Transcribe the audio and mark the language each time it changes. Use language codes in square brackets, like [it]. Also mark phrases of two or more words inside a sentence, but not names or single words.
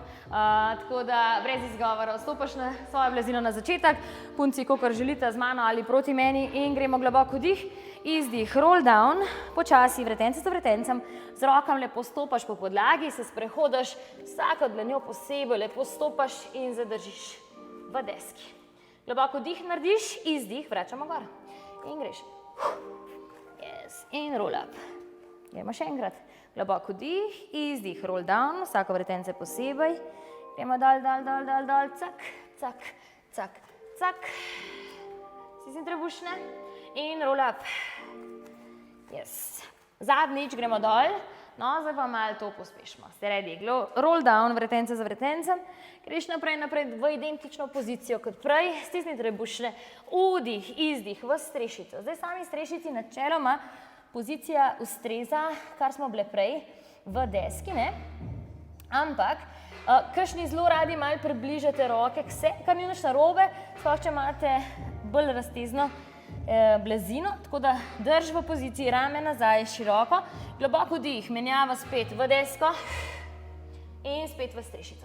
[sl] Tako da brez izgovora vstopaš na svojo blazino na začetek, punci, kakor želite, z mano ali proti meni in gremo globoko vdih, izdih, [en] roll down, [sl] počasi vretence za vretencem, z rokam lepo stopaš po podlagi, se sprehodiš, vsako dlanjo posebej lepo stopaš in zadržiš v deski. Globoko vdih narediš, izdih, vračamo gor in greš. [en] Yes, in roll up. [sl] Gremo še enkrat. Globoko vdih, izdih, [en] roll down, [sl] vsako vretence posebej. Gremo dol, cak, cak, cak, cak. Stisni trebušne in [en] roll up. [sl] Yes. Zadnjič gremo dol, no, zdaj pa malo to pospešimo. [en] Ste ready? Roll down, [sl] vretence za vretencem. Greš naprej v identično pozicijo kot prej. Stisni trebušne, vdih, izdih, v strešico. Zdaj sami strešici načeloma pozicija ustreza, kar smo bile prej v deski, ne? Ampak, kakšni zelo radi malo približate roke k sebi, kar ni nič narobe, sploh če imate bolj raztezno blazino, tako da drž v poziciji rame nazaj široko, globoko vdih, menjava spet v desko in spet v strešico.